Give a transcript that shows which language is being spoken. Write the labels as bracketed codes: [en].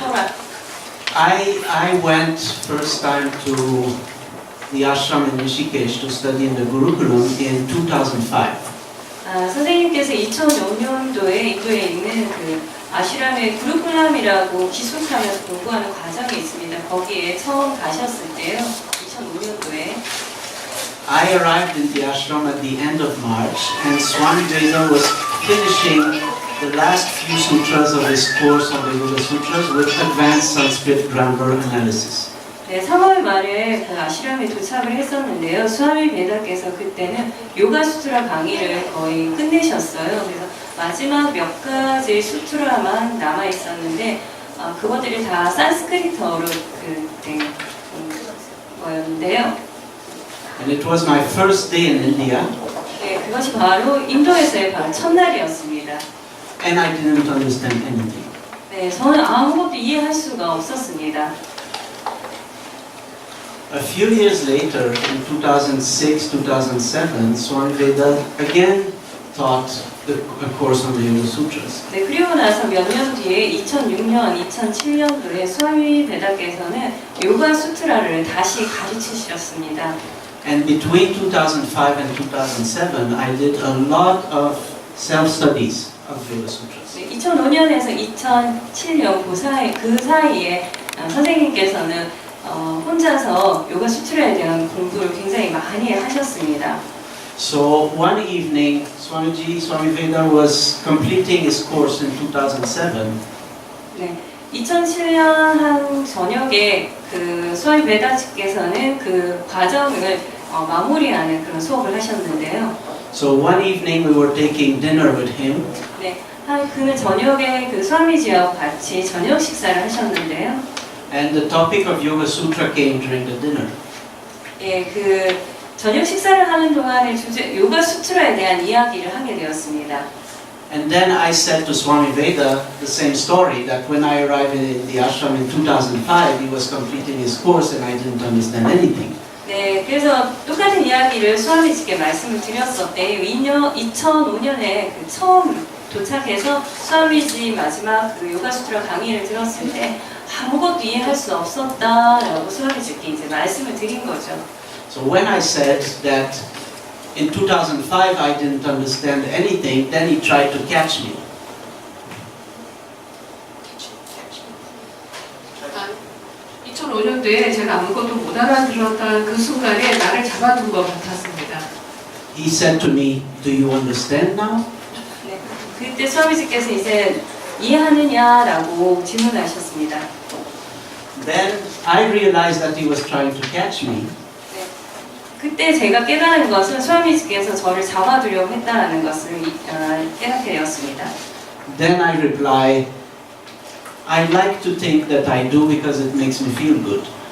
[en] I went first time to the ashram in Rishikesh to study in the Gurukulam in 2005. [ko] 선생님께서 2005년도에 인도에 있는 그 아슈람의 구루쿨람이라고 기숙하면서 공부하는 과정이 있습니다. 거기에 처음 가셨을 때요, 2005년도에. [en] I arrived in the ashram at the end of March, and Swami Veda was finishing the last few sutras of his course on the Yoga Sutras with advanced Sanskrit grammar analysis. [ko] 네, 3월 말에 그 아슈람에 도착을 했었는데요. 스와미 베다께서 그때는 요가 수트라 강의를 거의 끝내셨어요. 그래서 마지막 몇 가지 수트라만 남아 있었는데 그것들이 다 산스크리트어로 된 거였는데요. [en] And it was my first day in India, [ko] 네, 그것이 바로 인도에서의 바로 첫날이었습니다. [en] and I didn't understand anything. [ko] 네, 저는 아무것도 이해할 수가 없었습니다. [en] A few years later, in 2006, 2007, Swami Veda again taught a course on the Yoga Sutras. [ko] 네, 그리고 나서 몇 년 뒤에 2006년, 2007년도에 스와미 베다께서는 요가 수트라를 다시 가르치셨습니다. [en] And between 2005 and 2007, I did a lot of self-studies of Yoga Sutras. [ko] 네, 2005년에서 2007년 그 사이에 선생님께서는 혼자서 요가 수트라에 대한 공부를 굉장히 많이 하셨습니다. [en] So one evening, Swami Veda was completing his course in 2007. [ko] 네, 2007년 한 저녁에 그 스와미 베다께서는 그 과정을 마무리하는 그런 수업을 하셨는데요. [en] So one evening we were taking dinner with him, [ko] 네, 그 저녁에 그 스와미지하고 같이 저녁 식사를 하셨는데요. [en] and the topic of Yoga Sutra came during the dinner. [ko] 예, 그 저녁 식사를 하는 동안에 주제 요가 수트라에 대한 이야기를 하게 되었습니다. [en] And then I said to Swami Veda the same story, that when I arrived in the ashram in 2005, he was completing his course and I didn't understand anything. [ko] 네, 그래서 똑같은 이야기를 스와미지께 말씀을 드렸었대요. 2005년에 그 처음 도착해서 스와미지 마지막 그 요가 수트라 강의를 들었을 때 아무것도 이해할 수 없었다라고 스와미지께 이제 말씀을 드린 거죠. [en] So when I said that in 2005 I didn't understand anything, then he tried to catch me. [ko] 2005년도에 제가 아무것도 못 알아들었던 그 순간에 나를 잡아둔 것 같았습니다. [en] He said to me, "Do you understand now?" [ko] 네, 그때 스와미지께서 이제 이해하느냐라고 질문하셨습니다. [en] Then I realized that he was trying to catch me. [ko] 네, 그때 제가 깨달은 것은 스와미지께서 저를 잡아두려고 했다는 것을 깨닫게 되었습니다. [en] Then I replied, "I like to think that I do because it makes me feel good."